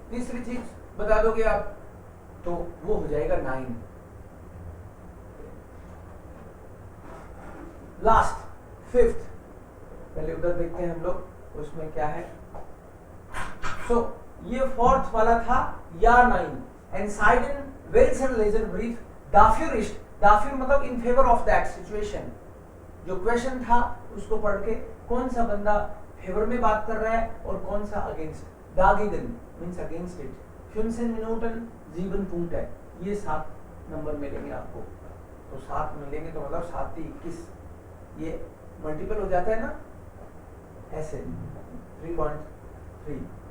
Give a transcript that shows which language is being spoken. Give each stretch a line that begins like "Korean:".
Hindi: तीसरी चीज बता दोगे आप, तो वो हो जाएगा 9। लास्ट 5th, पहले उधर देखते हैं हम लोग, उसमें क्या है। सो ये 4th वाला था या 9।
German: Entscheiden welchen Leserbrief dafür ist, dafür
Hindi: मतलब
English: in favor of that situation,
Hindi: जो क्वेश्चन था उसको पढ़ के कौन सा बंदा फेवर में बात कर रहा है और कौन सा against. dagegen means against it,
German: 15 Minuten 7 Punkte,
Hindi: ये 7 नंबर मिलेंगे आपको। तो 7 मिलेंगे तो मतलब 7 से 21, ये मल्टीपल हो जाता है ना ऐसे 3.3।